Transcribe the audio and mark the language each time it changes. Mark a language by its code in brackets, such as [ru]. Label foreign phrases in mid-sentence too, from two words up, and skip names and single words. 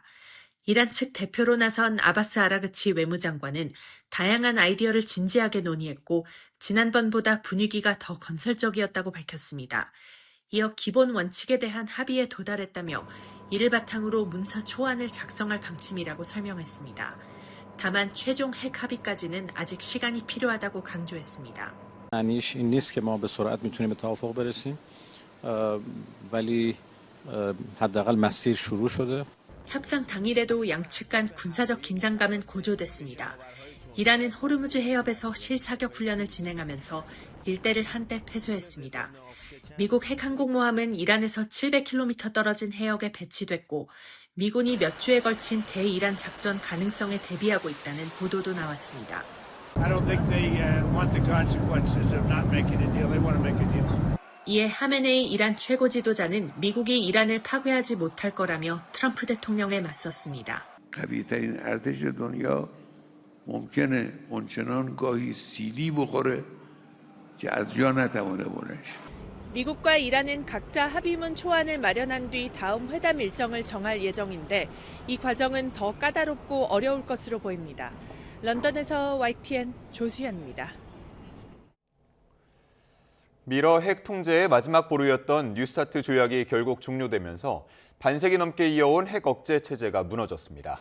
[ko] 이란 측 대표로 나선 아바스 아라그치 외무장관은 다양한 아이디어를 진지하게 논의했고 지난번보다 분위기가 더 건설적이었다고 밝혔습니다. 이어 기본 원칙에 대한 합의에 도달했다며 이를 바탕으로 문서 초안을 작성할 방침이라고 설명했습니다. 다만 최종 핵 합의까지는 아직 시간이 필요하다고 강조했습니다. [fa] معنیش این نیست که ما به سرعت میتونیم به توافق برسیم ولی حداقل مسیر شروع شده. [ko] 협상 당일에도 양측 간 군사적 긴장감은 고조됐습니다. 이란은 호르무즈 해협에서 실사격 훈련을 진행하면서 일대를 한때 폐쇄했습니다. 미국 핵항공모함은 이란에서 700km 떨어진 해역에 배치됐고 미군이 몇 주에 걸친 대이란 작전 가능성에 대비하고 있다는 보도도 나왔습니다. 이에 하메네이 이란 최고 지도자는 미국이 이란을 파괴하지 못할 거라며 트럼프 대통령에 맞섰습니다. [fa] قوی‌ترین ارتش دنیا ممکنه اونچنان گاهی سیلی بخوره که از جا نتوانه بلند شه. [ko] 미국과 이란은 각자 합의문 초안을 마련한 뒤 다음 회담 일정을 정할 예정인데 이 과정은 더 까다롭고 어려울 것으로 보입니다. 런던에서 YTN 조수현입니다. 미러 핵 통제의 마지막 보루였던 뉴스타트 조약이 결국 종료되면서 반세기 넘게 이어온 핵 억제 체제가 무너졌습니다.